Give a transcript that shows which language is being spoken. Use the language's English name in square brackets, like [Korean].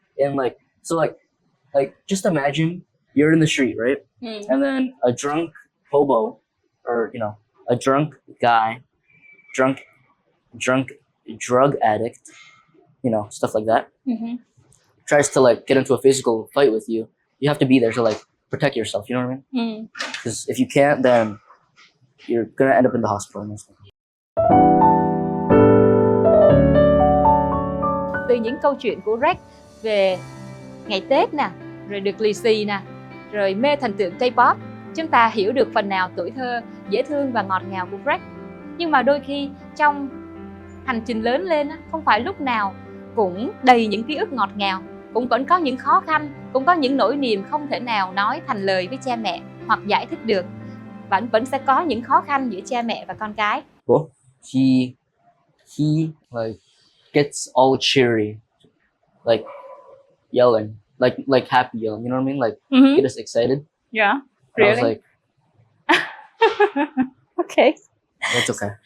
[English] And like just imagine you're in the street, right, and then a drunk hobo or a drunk guy, drunk drug addict, stuff like that, tries to like get into a physical fight with you. You have to be there to like protect yourself. You know what I mean? Because if you can't, then you're gonna end up in the hospital. [Vietnamese] Từ những câu chuyện của Rex về ngày Tết nè, rồi được lì xì nè, rồi mê thần tượng K-pop, chúng ta hiểu được phần nào tuổi thơ dễ thương và ngọt ngào của Rex. Nhưng mà đôi khi trong hành trình lớn lên, không phải lúc nào cũng đầy những ký ức ngọt ngào, cũng vẫn có những khó khăn, cũng có những nỗi niềm không thể nào nói thành lời với cha mẹ hoặc giải thích được. Vẫn sẽ có những khó khăn giữa cha mẹ và con cái. [English] Well, he like gets all cheery, like yelling, like happy yelling. You know what I mean? Like get us excited. Yeah, And I was like, okay. that's okay.